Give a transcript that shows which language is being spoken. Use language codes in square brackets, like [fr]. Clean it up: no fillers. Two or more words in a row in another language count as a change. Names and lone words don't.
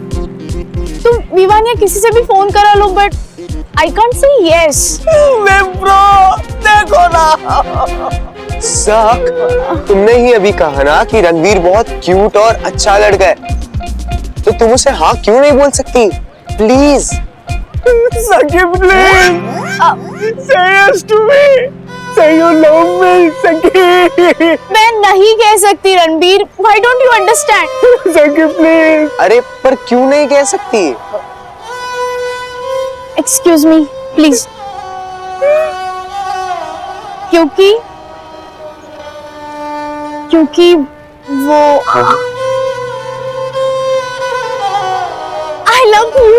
[hi] तुम विवान या किसी से भी फोन करा लो, [en] but I can't say yes. [hi] ब्रो देखो ना, साक, तुमने ही अभी कहा ना कि रणवीर बहुत क्यूट और अच्छा लड़का है, तो तुम उसे हाँ क्यों नहीं बोल सकती? प्लीज [en] सखी प्लीज say yes to me, say you love me सखी। [hi] मैं नहीं कह सकती रणबीर, [en] why don't you understand? [hi] सखी प्लीज। अरे पर क्यों नहीं कह सकती? [en] excuse me please, [hi] क्योंकि वो [en] I love you.